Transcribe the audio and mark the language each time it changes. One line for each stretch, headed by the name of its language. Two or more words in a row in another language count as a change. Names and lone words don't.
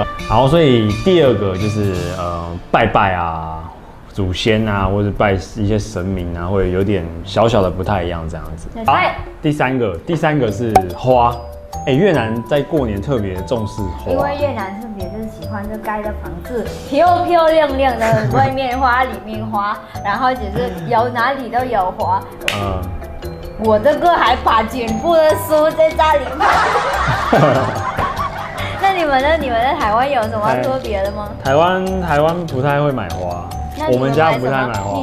Chinese: 好，所以第二個就是拜拜啊，祖先啊，或者拜一些神明啊，會有點小小的不太一樣這樣子。好，第三個是花。越南在過年特別重視花，因為越南特別是喜歡就蓋的房子漂漂亮亮的，外面花裡面花，然後就是有哪裡都有花。我這個還把全部的書在家裡買。那你們呢？你們在台灣有什麼特別的嗎？台灣不太會買花。 我们家不太买花。